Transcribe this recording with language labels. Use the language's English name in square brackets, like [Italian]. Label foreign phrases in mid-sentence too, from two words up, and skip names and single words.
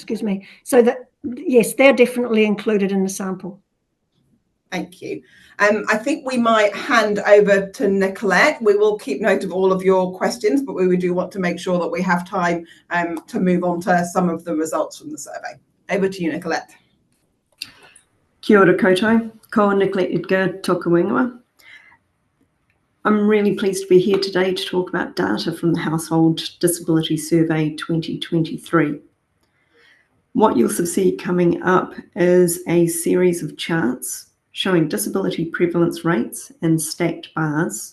[English] So that, yes, they're definitely included in the sample. Thank you. I think we might hand over to Nicolette. We will keep note of all of your questions, but we do want to make sure that we have time to move on to some of the results from the survey. Over to you, Nicolette. [Māori] Kia ora koutou, ko Nicolette Edgar toku ingoa. [English] I'm really pleased to be here today to talk about data from the Household Disability Survey 2023. What you'll see coming up is a series of charts showing disability prevalence rates and stacked bars.